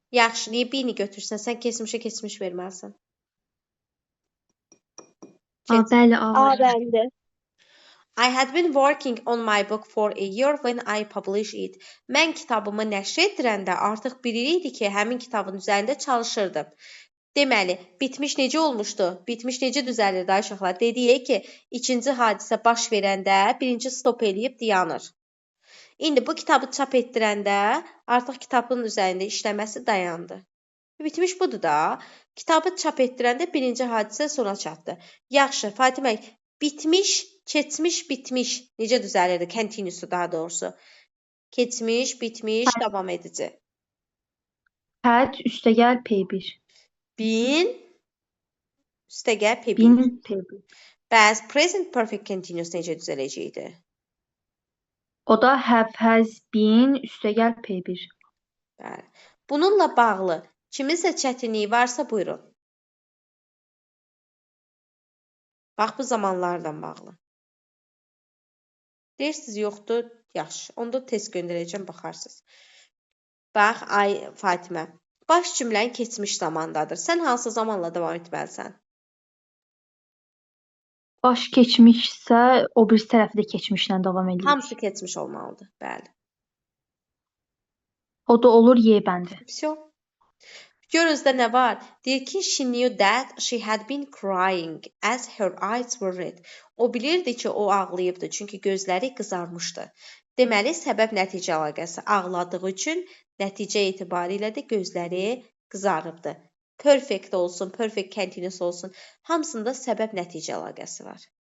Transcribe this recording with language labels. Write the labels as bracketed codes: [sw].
[az] yaxşı, niyə birini götürsən? Sən keçmişə keçmiş verməlisən. Bəli, A A variantı. bəndə. [en] I had been working on my book for a year when I published it. [az] Mən kitabımı nəşr etdirəndə artıq bir il idi ki, həmin kitabın üzərində çalışırdım. Deməli, bitmiş necə olmuşdu? Bitmiş necə düzəlirdi ay uşaqlar? Dedik ki, ikinci hadisə baş verəndə birinci stop eləyib dayanır. İndi bu kitabı çap etdirəndə artıq kitabın üzərində işləməsi dayandı. Bitmiş budur da. Kitabı çap etdirəndə birinci hadisə sona çatdı. Yaxşı, Fatimə, bitmiş, keçmiş, bitmiş necə düzəlirdi? Continuous'u daha doğrusu. Keçmiş, bitmiş, davam edici. Had üstəgəl P1. Been, üstəgəl P1. Been P1. Bəs present perfect continuous necə düzələcəkdi? O da have has been üstəgəl P1. Bəli. Bununla bağlı kiminsə çətinliyi varsa buyurun. Bax bu zamanlardan bağlı. Deyirsiniz yoxdur, yaxşı. Onda test göndərəcəm, baxarsınız. Bax, ay Fatimə, baş cümlənin keçmiş zamandadır. Sən hansı zamanla davam etməlisən? Baş keçmişsə, o birisi tərəfi də keçmişlə davam edir. Hamısı keçmiş olmalıdır, bəli. O da olur Y bəndi. [ru] Всё. [az] Gör özdə nə var? Deyir ki, [en] she knew that she had been crying as her eyes were red. [az] O bilirdi ki, o ağlayıbdı, çünki gözləri qızarmışdı. Deməli, səbəb-nəticə əlaqəsi ağladığı üçün Nəticə etibarilə də gözləri qızarıbdı. Perfect olsun, perfect continuous olsun. Hamısında səbəb-nəticə əlaqəsi var.